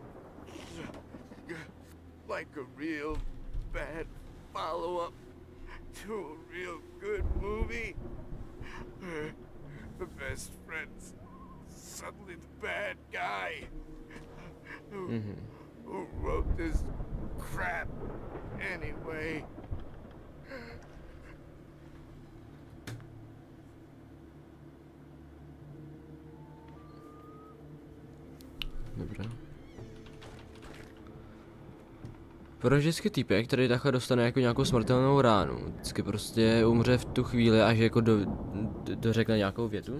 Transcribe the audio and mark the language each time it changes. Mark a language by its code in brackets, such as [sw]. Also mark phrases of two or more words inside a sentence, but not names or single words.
[en] Like a real bad follow-up to a real good movie. The best friend's suddenly the bad guy. Who wrote this crap anyway? [cs] Dobré. Proč vždycky týpek, který takhle dostane jako nějakou smrtelnou ránu, vždycky prostě umře v tu chvíli, až jako dořekne nějakou větu?